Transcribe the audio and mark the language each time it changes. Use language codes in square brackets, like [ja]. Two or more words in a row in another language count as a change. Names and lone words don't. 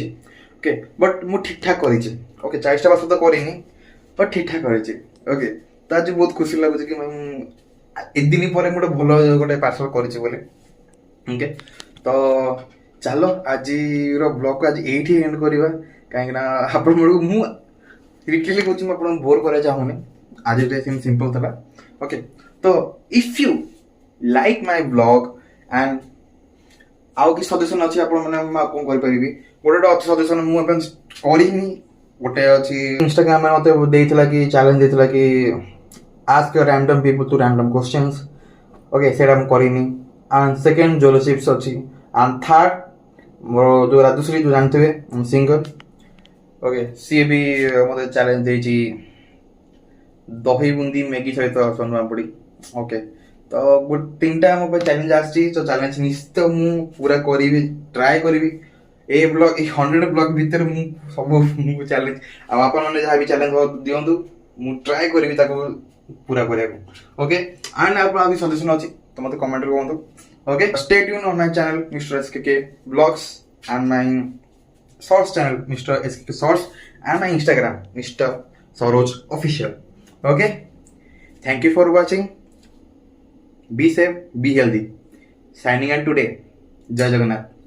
[en] okay but [or] ମୁଁ ଠିକ୍ ଠାକ୍ କରିଛି ଓକେ 40ଟା ପାର୍ସଲ ତ କରିନି ବଟ୍ ଠିକ୍ ଠାକ୍ କରିଛି ଓକେ ତ ଆଜି ବହୁତ ଖୁସି ଲାଗୁଛି କି ମୁଁ ଏଦିନ ପରେ ମୁଁ ଗୋଟେ ପାର୍ସଲ କରିଛି ବୋଲି ଓକେ ତ ଚାଲ ଆଜିର ବ୍ଲଗକୁ ଆଜି ଏଇଠି ଏଣ୍ଡ କରିବା କାହିଁକିନା ଆପଣମାନଙ୍କୁ ମୁଁ ରିଟେଲି କହୁଛି ମୁଁ ଆପଣଙ୍କୁ ବୋର୍ କରିବା ଚାହୁଁନି ଆଜି ଗୋଟେ ସେମିତି ସିମ୍ପଲ୍ ଥିଲା ଓକେ ତ [en] if you like my blog and [or] ଆଉ କିଛି ସଜେସନ୍ ଅଛି ଆପଣ ମାନେ ମୁଁ ଆଉ କ'ଣ କରିପାରିବି ଗୋଟେ ଅଛି ସଜେସନ୍ ମୁଁ ଏବେ କରିନି ଗୋଟେ ଅଛି ଇନଷ୍ଟାଗ୍ରାମରେ ମୋତେ ଦେଇଥିଲା କି ଚ୍ୟାଲେଞ୍ଜ ଦେଇଥିଲା କି [en] ask your random people to random questions [or] ଓକେ ସେଇଟା ମୁଁ କରିନି [en] and second [or] ଜୋଲୋ ଚିପ୍ସ ଅଛି [en] and third [or] ମୋର ଯୋଉ ରାଜଶ୍ରୀ ଯୋଉ ଜାଣିଥିବେ ସିଙ୍ଗର ଓକେ ସିଏ ବି ମୋତେ ଚ୍ୟାଲେଞ୍ଜ ଦେଇଛି ଦହି ବୁନ୍ଦି ମ୍ୟାଗି ସହିତ ସୋନ ପାମ୍ପୁଡ଼ି ଓକେ ତ ଗୋଟେ 3ଟା ମୋ ପାଇଁ ଚ୍ୟାଲେଞ୍ଜ ଆସିଛି ତ ଚ୍ୟାଲେଞ୍ଜ ନିଶ୍ଚିତ ମୁଁ ପୁରା କରିବି ଟ୍ରାଏ କରିବି ଏଇ 100 ବ୍ଲଗ୍ ଭିତରେ ମୁଁ ସବୁ ମୁଁ ଚ୍ୟାଲେଞ୍ଜ ଆଉ ଆପଣମାନେ ଯାହା ବି ଚ୍ୟାଲେଞ୍ଜ ଦିଅନ୍ତୁ ମୁଁ ଟ୍ରାଏ କରିବି ତାକୁ पूरा କରିବାକୁ [en] okay and [or] ଆପଣ ଆଉ ସଜେସନ ଅଛି ତ ମତେ କମେଣ୍ଟ ରେ କୁହନ୍ତୁ [en] okay stay tuned on my channel Mister SK Blogs and my shorts channel Mister SK Shorts and my Instagram Mister Saroj official okay thank you for watching be safe be healthy signing out today [or] ଜୟ ଜଗନ୍ନାଥ।